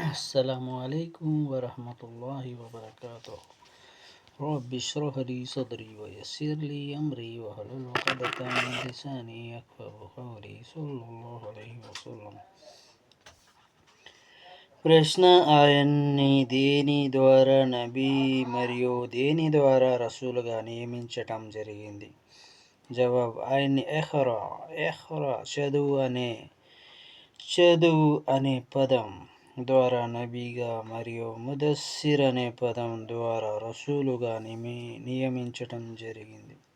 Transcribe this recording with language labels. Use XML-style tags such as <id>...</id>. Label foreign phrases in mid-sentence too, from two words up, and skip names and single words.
<ar>السلام عليكم ورحمة الله وبركاته. رب اشرح لي صدري ويسر لي أمري واحلل عقدة من لساني يفقهوا قولي صلى الله عليه وسلم.</ar> <te>ప్రశ్న, ఆయన్ని దేని ద్వారా నబీ మరియు దేని ద్వారా రసూలుగా నియమించటం జరిగింది? జవాబ్, ఆయన్ని ఇఖ్రా చదువు అనే పదం ద్వారా నబీగా మరియు ముదస్సిర్ అనే పదం ద్వారా రసూలుగా నియమించటం జరిగింది.</te>